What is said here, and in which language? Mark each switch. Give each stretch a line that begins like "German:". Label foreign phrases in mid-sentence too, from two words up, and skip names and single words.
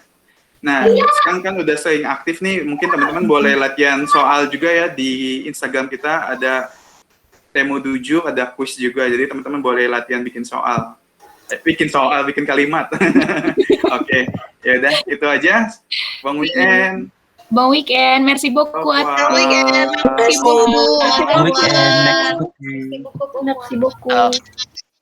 Indonesian: Nah, sekarang kan udah sering aktif nih, mungkin teman-teman boleh latihan soal juga ya di Instagram kita, ada Temu 7, ada quiz juga, jadi teman-teman boleh latihan bikin kalimat. Oke, ya udah itu aja.
French: Bon weekend. Bon weekend, merci beaucoup. Bon weekend, Bon weekend, merci beaucoup.